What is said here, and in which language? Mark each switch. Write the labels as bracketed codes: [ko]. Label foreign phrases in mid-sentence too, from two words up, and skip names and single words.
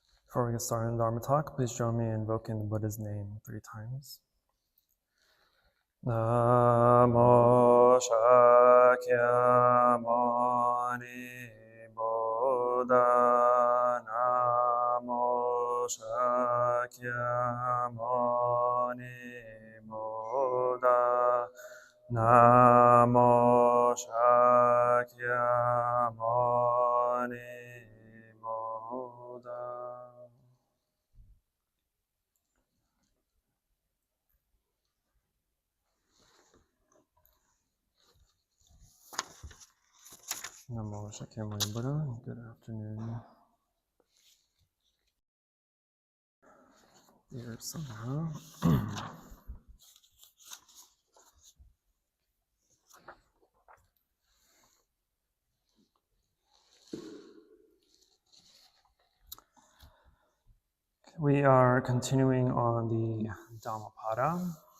[en] Before we get started in Dharma talk, please join me in invoking the Buddha's name 3 times. Namo Shakyamuni Buddha. Namo Shakyamuni Buddha. Namo Shakyamuni Buddha. Namo Shakyamuni Buddha. Good afternoon, dear Sangha. We are continuing on the Dhammapada.